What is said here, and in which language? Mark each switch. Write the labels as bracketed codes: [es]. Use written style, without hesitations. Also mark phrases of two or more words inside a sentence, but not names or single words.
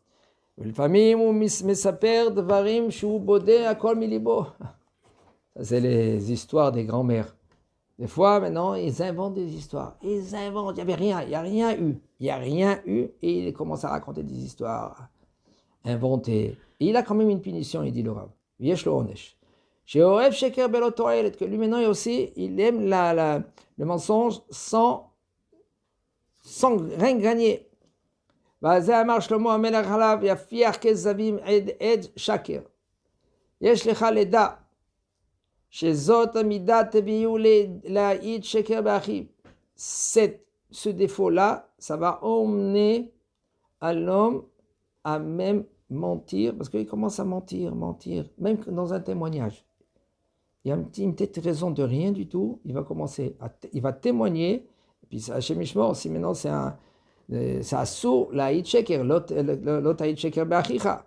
[fr] Ça, c'est les histoires des grands-mères. Des fois, maintenant, ils inventent des histoires. Ils inventent. Il n'y a rien eu. Il n'y a rien eu. Et il commence à raconter des histoires inventées. Et il a quand même une punition, il dit le Rav. [he] יש לו עונש. [fr] Que lui maintenant aussi, il aime le mensonge sans rien gagner. [he] וזה אמר שלמה המלך עליו, יפיח כזבים עד שקר. יש לך לדע, שזאת המידה תביאו להעיד שקר באחיו. [fr] Ce défaut-là, ça va emmener à l'homme à même mentir, parce qu'il commence à mentir, même dans un témoignage. Il y a une petite raison de rien du tout, il va témoigner, et puis Hachem Mishmor, si maintenant c'est un assour, la Hitcheker, l'autre Hitcheker Be'achicha.